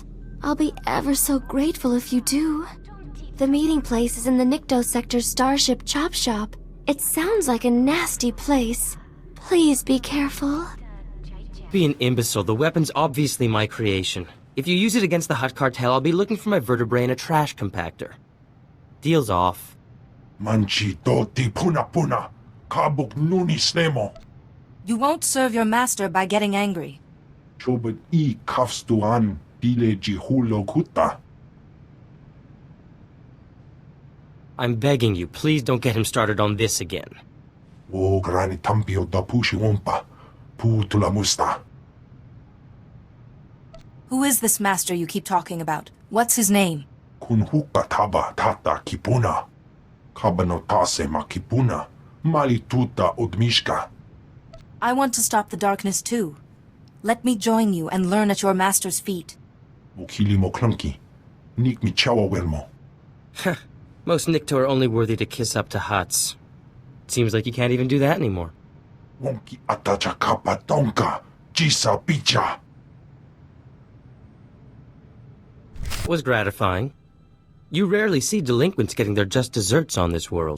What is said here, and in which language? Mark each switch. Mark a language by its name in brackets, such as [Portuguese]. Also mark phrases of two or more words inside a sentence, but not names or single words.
[English] I'll be ever so grateful if you do. The meeting place is in the Nikto sector's Starship Chop Shop. It sounds like a nasty place. Please be careful. Be an imbecile. The weapon's obviously my creation. If you use it against the Hutt cartel, I'll be looking for my vertebrae in a trash compactor. Deal's off. Manchi doti puna. Kabuk nuni snemo. You won't serve your master by getting angry. Chobot I kafstuan pile jihulo kuta. I'm begging you, please don't get him started on this again. O grani tampio da pushi wompa. Putula musta. Who is this master you keep talking about? What's his name? Kunhuka taba tata kipuna. Kabanotase makipuna. Malituta odmishka. I want to stop the darkness too. Let me join you and learn at your master's feet. Mukili mo clunky. Nik mi chawa welmo. Most Nikto are only worthy to kiss up to Hutts. Seems like you can't even do that anymore. Wonki atacha kapa tonka. Jisa picha. Was gratifying. You rarely see delinquents getting their just desserts on this world.